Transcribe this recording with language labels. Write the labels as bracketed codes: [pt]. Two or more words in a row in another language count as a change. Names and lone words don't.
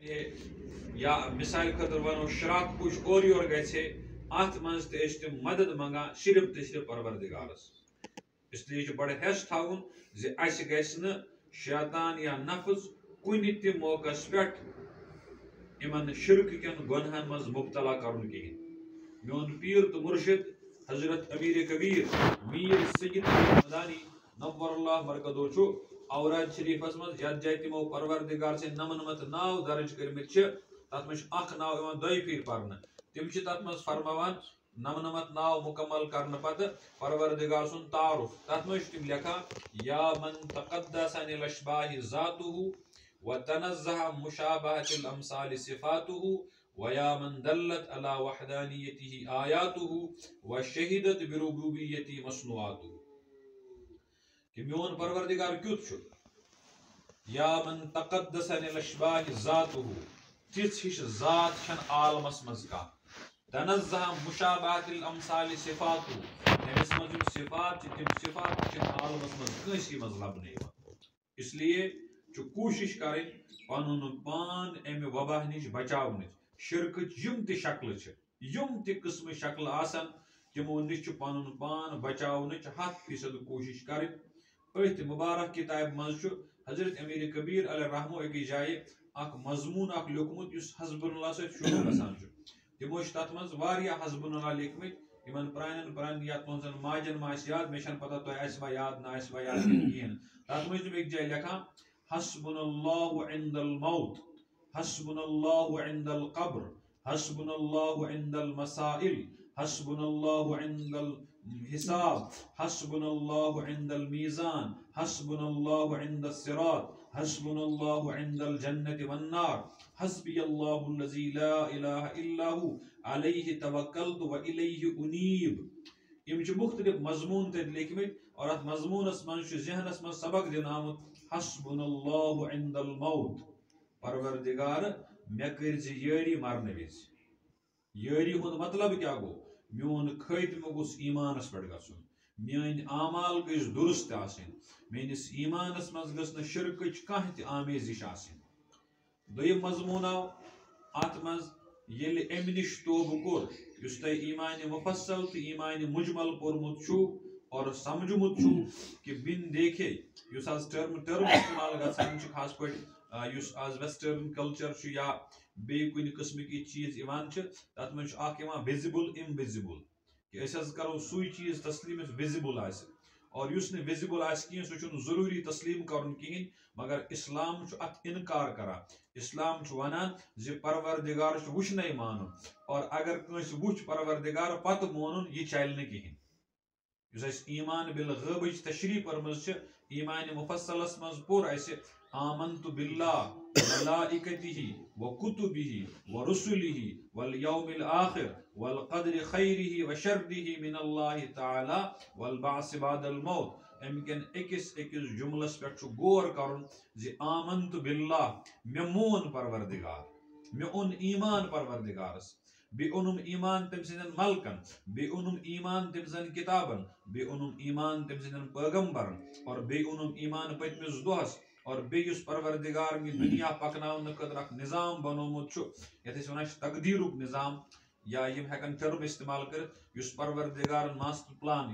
[ks] ہے یا مثال خطر ونو شراک کچھ اور یور گژھے ات منٛز تہِ ٲسۍ تِم مدد منگان صرف تہٕ صرف پروردگارس [ur] اس لیے [ks] چھُ بڑٕ ہٮ۪س تھاوُن زِ اَسہِ گژھِ نہٕ شیطان یا نفظ کُنہِ تہِ موقعس پٮ۪ٹھ یِمن شرک کٮ۪ن گۄنہن منٛز مبتلا کرُن کِہیٖنۍ میون پیر تہٕ مرشد حضرت امیر کبیر میر سید مدانی [ar] نور اللہ مرکزو [ks] چھُ اوراد شریفس منٛز یتھ جایہِ تِمو پروردگار سٕنٛدۍ نمنمت ناو درج کٔرمٕتۍ چھِ تتھ منٛز چھُ اکھ ناو یِوان دۄیہِ پھِرِ پرنہٕ تِم چھِ تتھ منٛز فرماوان نمنمت ناو مکمل کرنہٕ پتہٕ پروردگار سُنٛد تعارف تتھ منٛز چھِ تِم لیکھان [ar] یا من تقدس عن الاشباح ذاتہ وتنزہ مشابہۃ الامثال صفاتہ ویا من دلت على وحدانیتہ آیاتہ وشہدت بربوبیتہ مصنوعاتہ [ks] کہ میون پروردگار کیُتھ چھُ [ar] یا من تقدس عن الاشباح ذاتہ [ks] تِژھ ہِش ذات چھن عالمس منٛز کانٛہہ [ar] تنزہ مشابہۃ الامثال صفاتہ [ks] أمِس منٛز یِم صفات چھِ تِم صفات چھِنہٕ عالمس منٛز کٲنٛسی منٛز لبنہٕ یِوان [ur] اس لیے [ks] چھُ کوٗشش کرٕنۍ پنُن پان امہِ وباہ نِش بچاونٕچ شرکٕچ یِم تہِ شکلہٕ چھِ یِم تہِ قٕسمہٕ شکلہٕ آسن تِمو نِش چھُ پنُن پان بچاونٕچ 100% کوٗشش کرٕنۍ أتھۍ مبارک کتابہِ منٛز چھُ حضرت امیر کبیر [ar] علیہ رحمو [ks] أکِس جایہِ اکھ مضموٗن اکھ لیوٗکھمُت یُس حسب اللہ سۭتۍ شروع گژھان چھُ تِمو چھِ تتھ منٛز واریاہ حسب اللہ لیکھمٕتۍ یِمن پرانٮ۪ن یتھ تُہنٛزن ماجن ما آسہِ یاد مےٚ چھنہٕ پتہ تۄہہِ آسِوا یاد نہ آسِوا یاد کِہیٖنۍ تتھ منٛز چھِ تِم أکِس جایہِ لیکھان [ar] حسبنا اللہ عند الموت حسبنا اللہ عند القبر حسبنا اللہ عند المسائل حسبنا اللہ عند الحساب حسبنا اللہ عند الميزان حسبنا اللہ عند الصراط حسبنا اللہ عند الجنة والنار حسبي اللہ الذي لا الہ الا هو علیہ توکلت والیہ انیب [ks] یِم چھِ مختلف مضموٗن تتہِ لیکھمٕتۍ اور اتھ مضموٗنس منٛز چھُ ذہنس منٛز سبق دِنہٕ آمُت [ar] حسبنا اللہ عند الموت [ks] پروردگار مےٚ کٔرزِ یٲری مرنہٕ وِزِ یٲری ہُنٛد مطلب کیٛاہ گوٚو میون خٲتمہٕ گوٚژھ ایٖمانس پٮ۪ٹھ گژھُن میٲنۍ اعمال گٔژھۍ درست آسٕنۍ میٲنِس ایٖمانس منٛز گٔژھ نہٕ شرکٕچ کانٛہہ تہِ آمیزش آسٕنۍ دوٚیِم مضموٗن آو اتھ منٛز ییٚلہِ امہِ نِش توبہٕ کوٚر یُس تۄہہِ ایٖمانِ مُفصل تہٕ ایٖمانِ مجمل پوٚرمُت چھُو اور سمجھمُت چھُو کہ [ur] بِن دیکھے [ks] یُس آز ٹٔرم استعمال گژھان چھُ خاص پٲٹھۍ یُس آز [en] western culture [ks] چھُ یا بیٚیہِ کُنہِ قٕسمٕکۍ یہِ چیٖز یِوان چھِ تتھ منٛز چھُ اکھ یِوان [en] visible invisible [ks] کہ أسۍ حظ کرو سُے چیٖز تسلیٖم یُس وِزِبل آسہِ اور یُس نہٕ وِزِبل آسہِ کِہیٖنۍ سُہ چھُنہٕ ضروٗری تسلیٖم کرُن کِہیٖنۍ مگر اسلام چھُ اتھ انکار کران اسلام چھُ ونان زِ پروردگار چھُ وٕچھنَے مانُن اور اگر کٲنٛسہِ وٕچھ پروردگار پتہٕ مونُن یہِ چلہِ نہٕ کِہیٖنۍ یُس اَسہِ ایٖمان بالغیبٕچ تشریح پٔرمٕژ چھِ ایٖمانِ مُفصلس منٛز پوٚر اَسہِ [ar] آمنت باللہ وملائکتہ وکتبہ ورسلہ والیوم الآخر والقدر خیرہ وشرہ من اللہ تعالی والبعث بعد الموت [ks] امہِ کٮ۪ن أکِس جملس پٮ۪ٹھ چھُ غور کرُن زِ [ar] آمنت باللہ [ks] مےٚ مون پروردگار مےٚ اوٚن ایٖمان پروردگارس بیٚیہِ اوٚنُم ایٖمان تٔمۍ سٕنٛدٮ۪ن ملکن بیٚیہِ اوٚنُم ایٖمان تٔمۍ سٕنٛدٮ۪ن کتابن بیٚیہِ اوٚنُم ایٖمان تٔمۍ سٕنٛدٮ۪ن پیغمبرن اور بیٚیہِ اوٚنُم ایٖمان پٔتمِس دۄہس اور بیٚیہِ یُس پروردگارن یہِ دُنیا پکناونہٕ خٲطرٕ اکھ نظام بنومُت چھُ یتھ أسۍ ونان چھِ تقدیٖرُک نظام یا یِم ہٮ۪کن ٹٔرم استعمال کٔرِتھ یُس پروردگارن [en] master plan